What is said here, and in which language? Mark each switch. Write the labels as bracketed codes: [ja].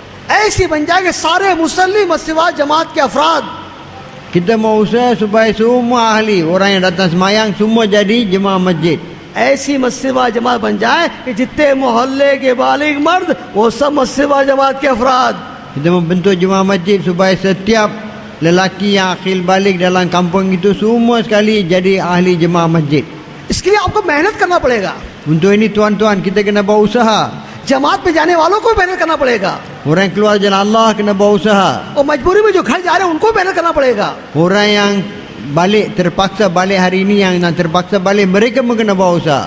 [hi] ऐसी बन जाए कि सारे मुसल्ली मस्जिद जमात के अफराद [ms] Kita mau usaha supaya semua ahli, orang yang datang semayang, semua jadi jemaah masjid. [hi] ऐसी मस्जिद जमात बन जाए कि जितने मोहल्ले के बालिग मर्द वो सब मस्जिद जमात के अफराद, [ms] Kita membentuk jemaah masjid supaya setiap lelaki yang akhil balik dalam kampung itu semua sekali jadi ahli jemaah masjid. [hi] इसके लिए आपको मेहनत करना पड़ेगा, [ms] Untuk ini tuan-tuan, kita kena buat usaha. [hi] जमात पे जाने वालों को भी मेहनत करना पड़ेगा, [ms] Orang yang keluar jalan Allah kena buat usaha. [hi] और मजबूरी में जो घर जा रहे हैं उनको भी मेहनत करना पड़ेगा। [ms] Orang yang balik, terpaksa balik hari ini, yang nak terpaksa balik, mereka pun kena buat usaha.